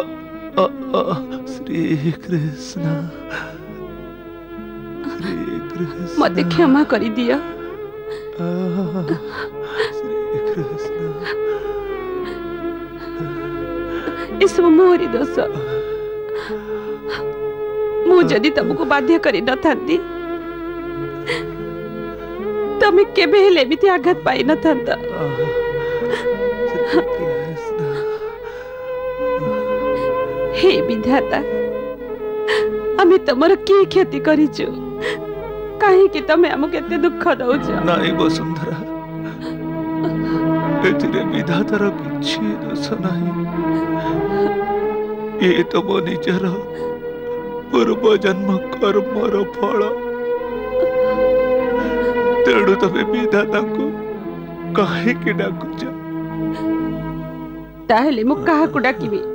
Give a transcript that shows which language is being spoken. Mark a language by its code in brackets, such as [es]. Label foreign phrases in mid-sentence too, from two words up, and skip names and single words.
[or] श्री कृष्ण श्री कृष्ण ମତେ କ୍ଷମା କରି ଦିଅ। इसमें ମୋରି ଦୋଷ। ମୁ ଯଦି ତୁମକୁ ବାଧ୍ୟ କରି ନ ଥାନ୍ତି ତମେ କେବେ ହେଲେ ଏମିତି ଆଘାତ ପାଇ ନ ଥାନ୍ତ। ହେ ବିଧାତା, ଆମେ ତମର କି କ୍ଷତି କରିଛୁ? କାହିଁକି ତମେ ଆମକୁ ଏତେ ଦୁଃଖ ଦଉଛ? ନାହିଁ ବସୁନ୍ଧରା, ଏଥିରେ ବିଧାତାର କିଛି ଦୋଷ ନାହିଁ। ଏ ତ ମୋ ନିଜର ପୂର୍ବ ଜନ୍ମ କର୍ମର ଫଳ। ତେଣୁ ତମେ ବିଧାତାକୁ କାହିଁକି ଡାକୁଛ? ତାହେଲେ ମୁ କାହାକୁ ଡାକିବି?